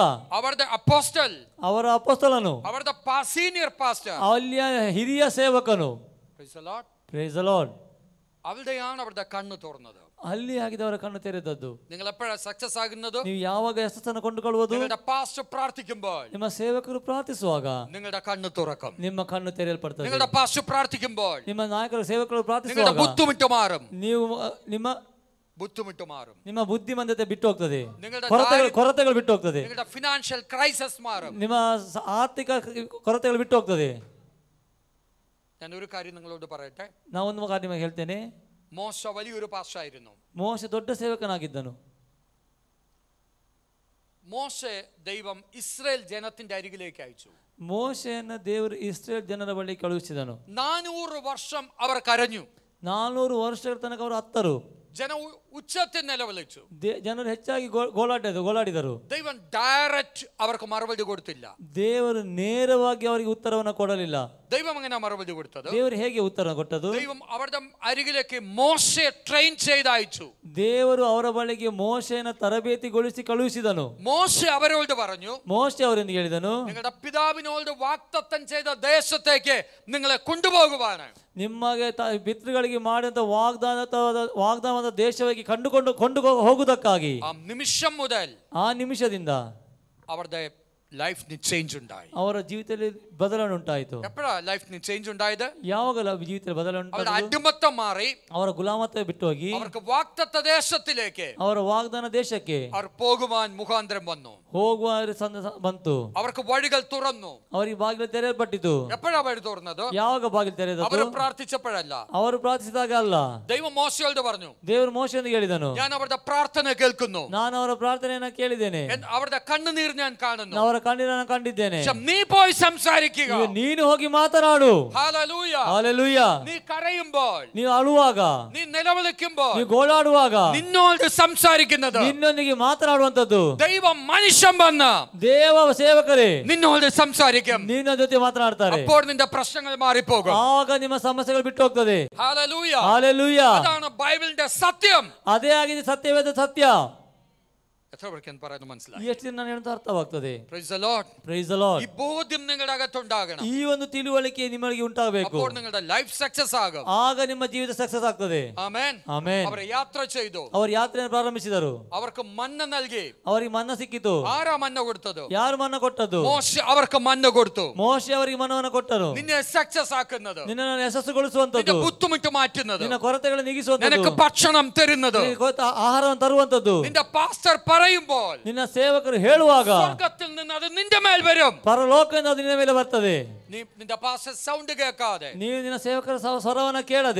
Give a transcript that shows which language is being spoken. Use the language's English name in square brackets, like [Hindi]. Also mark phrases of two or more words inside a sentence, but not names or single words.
[Malayalam] അവരുടെ അപ്പോസ്റ്റൽ, [Kannada] ಅವರ ಅಪೊಸ್ತಲನು, [Malayalam] അവരുടെ [English] senior pastor, [Kannada] ಅಲ್ಲಿಯ ಹಿರಿಯ ಸೇವಕನು. [English] Praise the Lord. Praise the Lord. [Malayalam] അവിടെയാണ് അവരുടെ കണ്ണ് തുറന്നത്. [Kannada] ಅಲ್ಲಿ ಆಗಿದವರ ಕಣ್ಣು ತೆರೆದದ್ದು. [Malayalam] നിങ്ങൾ എപ്പോഴാണ് സക്സസ് ആകുന്നത്? [Kannada] ನೀವು ಯಾವಾಗ ಯಶಸ್ಸನ್ನು ಕೊಂಡುಕೊಳ್ಳುವುದು? [Malayalam] നിങ്ങളുടെ പാസ്റ്റർ പ്രാർത്ഥിക്കുമ്പോൾ [Kannada] ನಿಮ್ಮ ಸೇವಕರು ಪ್ರಾರ್ಥಿಸುವಾಗ [Malayalam] നിങ്ങളുടെ കണ്ണ് തുറക്കും. [Kannada] ನಿಮ್ಮ ಕಣ್ಣು ತೆರೆಯಲ್ಪಡ್ತದೆ. [Malayalam] നിങ്ങളുടെ പാസ്റ്റർ പ്രാർത്ഥിക്കുമ്പോൾ [Kannada] ನಿಮ್ಮ ನಾಯಕರು ಸೇವಕರು [Malayalam] നിങ്ങളുടെ [Kannada] ಪ್ರಾರ್ಥಿಸುವಾಗ [Malayalam] ബുദ്ധിമുട്ട് മാറും. [Kannada] ನೀವು ನಿಮ್ಮ [Malayalam] ബുദ്ധിമുട്ട് മാറും. [Kannada] ನಿಮ್ಮ ಬುದ್ಧಿಮಂದತೆ ಬಿಟ್ಟು ಹೋಗ್ತದೆ. [Malayalam] നിങ്ങളുടെ [Kannada] ಕೊರತೆಗಳು ಬಿಟ್ಟು ಹೋಗ್ತದೆ. [Malayalam] നിങ്ങളുടെ [English] financial crisis [Malayalam] മാറും. [Kannada] ನಿಮ್ಮ ಆರ್ಥಿಕ ಕೊರತೆಗಳು ಬಿಟ್ಟು ಹೋಗ್ತದೆ. [Malayalam] ഞാൻ ഒരു കാര്യം നിങ്ങളോട് പറയട്ടെ. [Kannada] ನಾ ಒಂದು ಕಾರ್ಯ ನಿಮಗೆ ಹೇಳ್ತೇನೆ. [Malayalam] മോശ വലിയൊരു പാസ്റ്റർ ആയിരുന്നു. [Kannada] ಮೋಶೆ ದೊಡ್ಡ ಸೇವಕನಾಗಿದ್ದನು. [Malayalam] മോശെ ദൈവം ഇസ്രായേൽ ജനത്തിന്റെ അരികിലേക്ക് അയച്ചു. [Kannada] ಮೋಶೆಯನ್ನು ದೇವರು ಇಸ್ರೇಲ್ ಜನರ ಬಳಿ ಕಳುಹಿಸಿದನು. [Malayalam] 400 വർഷം അവർ കരഞ്ഞു. [Kannada] 400 ವರ್ಷಗಳ ತನಕ ಅವರು ಅತ್ತರು. [Malayalam] ജന ഉച്ചത്തിൽ നിലവിളിച്ചു. [Kannada] ಜನರು ಹೆಚ್ಚಾಗಿ ಗೋಳಾಡಿದರು. [Malayalam] ദൈവം ഡയറക്റ്റ് അവർക്ക് മറുപടി കൊടുത്തില്ല. [Kannada] ದೇವರು ನೇರವಾಗಿ ಅವರಿಗೆ ಉತ್ತರವನ್ನು ಕೊಡಲಿಲ್ಲ. [Malayalam] ദൈവം അങ്ങനെ മറുപടി കൊടുത്തത്? [Kannada] ದೇವರು ಹೇಗೆ ಉತ್ತರ ಕೊಟ್ಟದು? [Malayalam] ദൈവം അവരുടെ അരികിലേക്ക് മോശയെ ട്രെയിൻ ചെയ്ത് അയച്ചു. [Kannada] ದೇವರು ಅವರ ಬಳಿಗೆ ಮೋಶೆಯನ್ನು ತರಬೇತಿಗೊಳಿಸಿ ಕಳುಹಿಸಿದನು. [Malayalam] മോശെ അവരോട് പറഞ്ഞു, [Kannada] ಮೋಶೆ ಅವರೊಂದಿಗೆ ಹೇಳಿದನು, [Malayalam] നിങ്ങളുടെ പിതാവിനോട് വാഗ്ദത്തം ചെയ്ത ദേശത്തേക്ക് നിങ്ങളെ കൊണ്ടുപോകുവാണ്. [Kannada] ನಿಮಗೆ ಪಿತೃಗಳಿಗೆ ಮಾಡಿದಂತ ವಾಗ್ದಾನದ ದೇಶವಾಗಿ ಕೊಂಡು ಹೋಗುವುದಕ್ಕಾಗಿ [Malayalam] ആ നിമിഷം മുതൽ [Kannada] ಆ ನಿಮಿಷದಿಂದ [Malayalam] അവരുടെ ലൈഫിന് ചേഞ്ച് ഉണ്ടായി. [Kannada] ಅವರ ಜೀವಿತದಲ್ಲಿ ಬದಲಾವಣೆ ಉಂಟಾಯಿತು. [Malayalam] എപ്പോഴാ ലൈഫിന് ചേഞ്ച് ഉണ്ടായത്? [Kannada] ಯಾವಾಗ ಜೀವಿತದಲ್ಲಿ ಬದಲಾವಣೆ [Malayalam] അവരുടെ [Kannada] ಉಂಟಾಯಿತು? [Malayalam] അടിമത്തം മാറി. [Kannada] ಅವರ ಗುಲಾಮತೆ ಬಿಟ್ಟು ಹೋಗಿ [Malayalam] അവർക്ക് വാഗ്ദത്ത ദേശത്തിലേക്ക് [Kannada] ಅವರ ವಾಗ್ದಾನ ದೇಶಕ್ಕೆ [Malayalam] അവർ പോകുവാൻ മുഖാന്തരം വന്നു. [Kannada] ಹೋಗುವ ಬಂತು. [Malayalam] അവർക്ക് വഴികൾ തുറന്നു. [Kannada] ಅವರಿಗೆ ಬಾಗಿಲು ತೆರೆಯಲ್ಪಟ್ಟಿತು. [Malayalam] എപ്പോഴാ വഴി തുറന്നത്? [Kannada] ಯಾವಾಗ ಬಾಗಿಲು ತೆರೆದದ್ದು? [Malayalam] അവർ പ്രാർത്ഥിച്ചപ്പോഴല്ല. [Kannada] ಅವರು ಪ್ರಾರ್ಥಿಸಿದಾಗ ಅಲ್ಲ. [Malayalam] ദൈവം മോശയോട് പറഞ്ഞു, [Kannada] ದೇವರು ಮೋಶೆಯೊಂದಿಗೆ ಹೇಳಿದನು, [Malayalam] ഞാൻ അവരുടെ പ്രാർത്ഥന കേൾക്കുന്നു. [Kannada] ನಾನು ಅವರ ಪ್ರಾರ್ಥನೆಯನ್ನು ಕೇಳಿದ್ದೇನೆ. [Malayalam] അവരുടെ കണ്ണുനീർ ഞാൻ കാണുന്നു. [Kannada] ಅವರ ಕಣ್ಣೀರನ್ನು ಕಂಡಿದ್ದೇನೆ. [Malayalam] നീ പോയി സംസാരിക്കുക. [Kannada] ಈಗ ನೀನು ಹೋಗಿ ಮಾತನಾಡು. [Malayalam] ഹല്ലേലൂയ. [Kannada] ಹಲ್ಲೆಲೂಯ. [Malayalam] നീ കരയുമ്പോൾ, [Kannada] ನೀವು ಅಳುವಾಗ, [Malayalam] നീ നിലവിളിക്കുമ്പോൾ, [Kannada] ನೀವು ಗೋಳಾಡುವಾಗ [Malayalam] നിന്നോട് സംസാരിക്കുന്നത് [Kannada] ನಿನ್ನೊಂದಿಗೆ ಮಾತನಾಡುವಂತದ್ದು [Malayalam] ദൈവം മനുഷ്യൻ വന്ന് [Kannada] ದೇವ ಸೇವಕರೇ [Malayalam] നിന്നോട് സംസാരിക്കും. [Kannada] ನಿನ್ನ ಜೊತೆ ಮಾತನಾಡ್ತಾರೆ. [Malayalam] അപ്പോൾ നിന്റെ പ്രശ്നങ്ങൾ മാറിപ്പോകും. [Kannada] ಆಗ ನಿಮ್ಮ ಸಮಸ್ಯೆಗಳು ಬಿಟ್ಟು ಹೋಗ್ತದೆ. [Malayalam] ഹല്ലേലൂയ. [Kannada] ಹಲ್ಲೆಲೂಯ. [Malayalam] അതാണ് ബൈബിളിന്റെ സത്യം. [Kannada] ಅದೇ ಆಗಿದೆ ಸತ್ಯವೇದ ಸತ್ಯ. [Malayalam] എത്ര പേർക്ക് പറയുന്നത് മനസ്സിലായി? [Kannada] ಎಷ್ಟು ದಿನ ನಾನು ಹೇಳುತ್ತಾ ಅರ್ಥವಾಗ್ತದೆ. [English] Praise the Lord. Praise the Lord. [Malayalam] ഈ ബോധ്യം നിങ്ങളുടെ അകത്തുണ്ടാകണം. [Kannada] ಈ ಒಂದು ತಿಳುವಳಿಕೆ ನಿಮಗೆ ಉಂಟಾಗಬೇಕು. [Malayalam] അപ്പോൾ നിങ്ങളുടെ [English] life success [Malayalam] ആകും. [Kannada] ಆಗ ನಿಮ್ಮ ಜೀವಿತ ಸಕ್ಸಸ್ ಆಗ್ತದೆ. [Malayalam] ആമേൻ. [Kannada] ಆಮೆನ್. [Malayalam] അവർ യാത്ര ചെയ്തു. [Kannada] ಅವರು ಯಾತ್ರೆಯನ್ನು ಪ್ರಾರಂಭಿಸಿದರು. [Malayalam] അവർക്ക് മന്ന നൽകി. [Kannada] ಅವರಿಗೆ ಮನ್ನ ಸಿಕ್ಕಿತು. [Malayalam] ആരാ മന്ന കൊടുത്തത്? [Kannada] ಯಾರು ಮನ್ನ ಕೊಟ್ಟದ್ದು? [Malayalam] മോശ അവർക്ക് മന്ന കൊടുത്തു. [Kannada] ಮೋಶೆ ಅವರಿಗೆ ಮನ್ನವನ್ನು ಕೊಟ್ಟರು. [Malayalam] നിന്നെ സക്സസ് ആക്കുന്നത്, [Kannada] ನಿನ್ನನ್ನು ಯಶಸ್ಸುಗೊಳಿಸುವಂತದ್ದು, [Malayalam] നിന്റെ ബുദ്ധിമുട്ട് മാറ്റുന്നത്, [Kannada] ನಿನ್ನ ಕೊರತೆಗಳನ್ನು ನೀಗಿಸುವಂತದ್ದು, [Malayalam] നിനക്ക് ഭക്ഷണം തരുന്നത്, [Kannada] ಆಹಾರವನ್ನು ತರುವಂತದ್ದು, [Malayalam] നിന്റെ പാസ്റ്റർ പറയുമ്പോൾ [Kannada] ನಿನ್ನ ಸೇವಕರು ಹೇಳುವಾಗ [Malayalam] സ്വർഗ്ഗത്തിൽ നിന്ന് അത് നിന്റെ മേൽ വരും. [Kannada] ಪರಲೋಕದಿಂದ ಅದು ನಿನ್ನ ಮೇಲೆ ಬರ್ತದೆ. [Malayalam] നിന്റെ [English] pastor sound [Malayalam] കേൾക്കാതെ, [Kannada] ನೀವು ನಿನ್ನ ಸೇವಕರ ಸ್ವರವನ್ನು ಕೇಳದೆ,